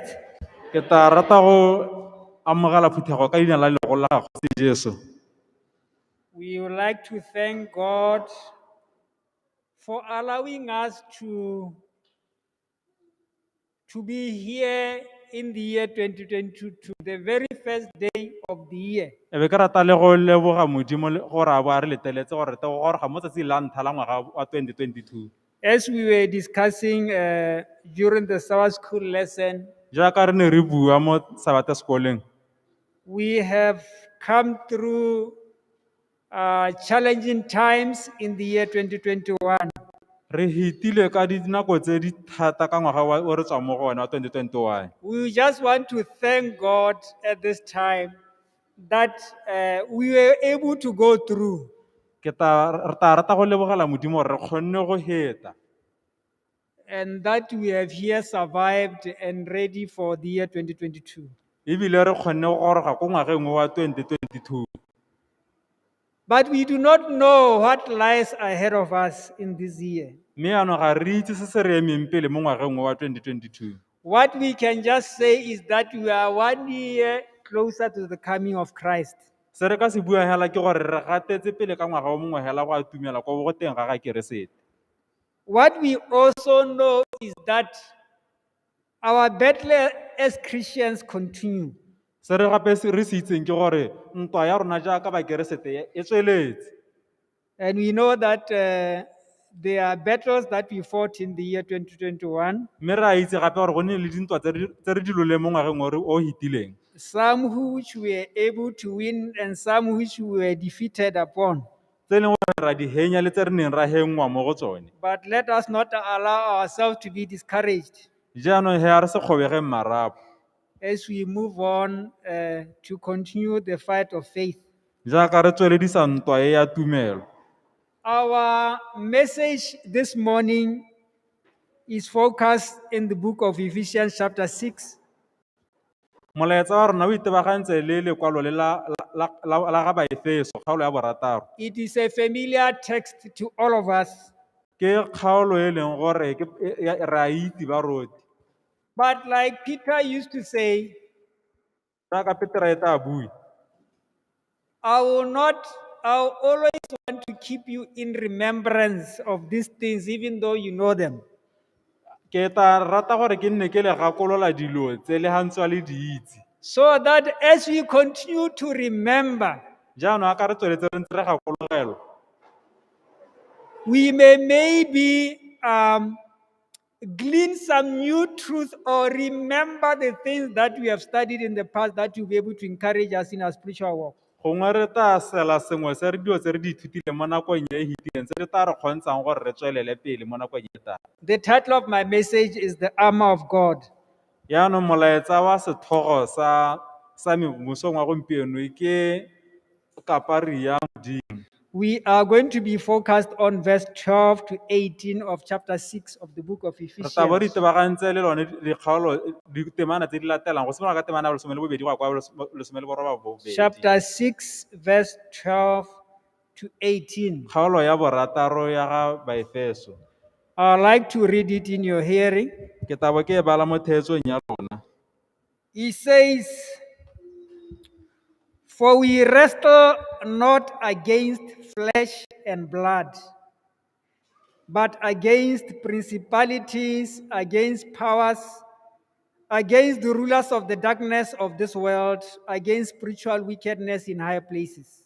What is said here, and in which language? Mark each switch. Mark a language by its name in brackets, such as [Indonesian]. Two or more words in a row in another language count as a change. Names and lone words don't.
[Tswana] Ke tla rata go amogela phuthego ka leina la legolo la Kgosi Jesu. [English] We would like to thank God for allowing us to be here in the year 2022, to the very first day of the year. [Tswana] E be ke rata le go leboga Modimo gore a bo a re leteletse gore re te go goroga mo tsatsing la ntlha la ngwaga wa 2022. [English] As we were discussing during the Sabbath school lesson, [Tswana] Jaaka re ne re bua mo Sabata sekoleng, [English] we have come through challenging times in the year 2021. [Tswana] re hitile ka dinako tse di thata ka ngwaga o re tswang mo go ona wa 2021. [English] We just want to thank God at this time that we were able to go through. [Tswana] Re tla rata go lebogela Modimo gore re kgonne go heta, [English] And that we have here survived and ready for the year 2022. [Tswana] ebile re kgonne go goroga ko ngwageng wa 2022. [English] But we do not know what lies ahead of us in this year. [Tswana] Mme yaanong ga re itse se se re emeng pele mo ngwageng wa 2022. [English] What we can just say is that we are 1 year closer to the coming of Christ. [Tswana] Se re ka se bua hela ke gore re gatetse pele ka ngwaga o mongwe hela go a tumela kwa go teng ga ga keresete. [English] What we also know is that our battle as Christians continue. [Tswana] Se re gape re se itseng ke gore ntwa ya rona jaaka ba keresete e tsweletse. [English] And we know that there are battles that we fought in the year 2021. [Tswana] Mme re a itse gape gore go ne le dintwa tse re di loleng mo ngwageng o hitileng. [English] Some which we were able to win and some which we were defeated upon. [Tswana] Tse leng gore ra di henya le tse re neng ra hengwa mo go tsone. [English] But let us not allow ourselves to be discouraged [Tswana] Jaanong he a re se kgobege marapo, [English] as we move on to continue the fight of faith. [Tswana] jaaka re tsweledisa ntwa e ya tumelo. [English] Our message this morning is focused in the book of Ephesians chapter 6. [Tswana] Molaetsa wa rona o itebagantse le lekwalo le la ga Baefeso kgaolo ya borataro. [English] It is a familiar text to all of us. [Tswana] Ke kgaolo e leng gore re a itse ba roti. [English] But like Peter used to say, [Tswana] Jaaka Petra e tla bui, [English] I'll always want to keep you in remembrance of these things, even though you know them. [Tswana] Ke tla rata gore ke nne ke le gakolola dilo tse le hantswa le di itse. [English] so that as we continue to remember, [Tswana] Jaanong a ka re tsweletse re ntse re gakologelwa, [English] we may maybe glean some new truth or remember the things that we have studied in the past that will be able to encourage us in our spiritual walk. [Tswana] gongwe re tla sela sengwe se re dilo tse re di ithutileng mo nakong e e fetileng tse re tla re kgontshang gore re tswelele pele mo nakong e tlang. [English] The title of my message is The Armor of God. [Tswana] Yaanong molaetsa wa sethogo sa mosong wa gompieno ke kapari ya modimo. [English] We are going to be focused on verse 12 to 18 of chapter 6 of the book of [Tswana] Re tla bo re Ephesians. itebagantse le lone dikgaolo ditemana tse di latelang go simolola ka temana ya bolesome le bobedi go ya kwa bolesome le borobedi. [English] Chapter 6, verse 12 to 18. [Tswana] Kgaolo ya borataro ya ga Baefeso. [English] I would like to read it in your hearing. [Tswana] Ke tabo ke e bala mo theetsong ya lona. [English] He says, "For we wrestle not against flesh and blood, but against principalities, against powers, against the rulers of the darkness of this world, against spiritual wickedness in high places.